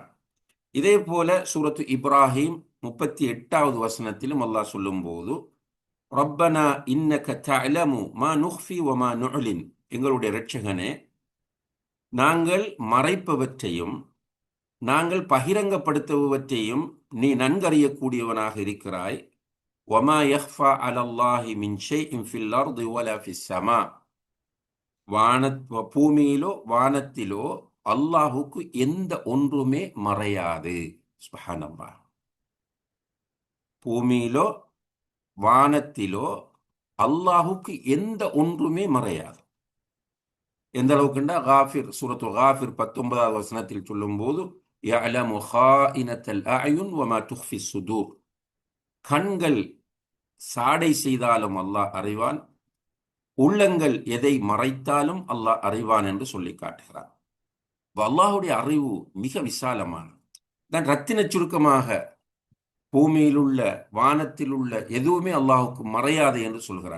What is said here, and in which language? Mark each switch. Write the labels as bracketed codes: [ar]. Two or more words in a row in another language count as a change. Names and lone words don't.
[ta] இதே போல சூரத்து இப்ராஹிம் 38வது வசனத்திலும் அல்லாஹ் சொல்லும் போது, [ar] ربنا إنك تعلم ما نخفي وما نعلن, [ta] எங்களுடைய இரட்சகனே, நாங்கள் மறைப்பவற்றையும் நாங்கள் பகிரங்கப்படுத்துபவற்றையும் நீ நன்கறியக்கூடியவனாக இருக்கிறாய். [ar] وَمَا يَخْفَى عَلَى اللَّهِ مِنْ شَيْءٍ فِي الْأَرْضِ وَلَا فِي السَّمَاءِ. [ta] பூமியிலோ வானத்திலோ அல்லாஹுக்கு எந்த ஒன்றுமே மறையாது. சுப்ஹானல்லாஹ். பூமியிலோ வானத்திலோ அல்லாஹுக்கு எந்த ஒன்றுமே மறையாது. எந்த அளவுக்குண்டா காஃபிர் சூரத்து காஃபிர் 19வது வசனத்தில் சொல்லும் போது [ar] يَعْلَمُ خَائِنَةَ الْأَعْيُنِ وَمَا تُخْفِي الصُّدُورُ. [ta] கண்கள் சாடை செய்தாலும் அல்லாஹ் அறிவான், உள்ளங்கள் எதை மறைத்தாலும் அல்லாஹ் அறிவான் என்று சொல்லி காட்டுகிறார். அல்லாஹுடைய அறிவு மிக விசாலமானது. தான் ரத்தின சுருக்கமாக பூமியில் உள்ள வானத்தில் உள்ள எதுவுமே அல்லாஹுக்கு மறையாது என்று சொல்கிறான்.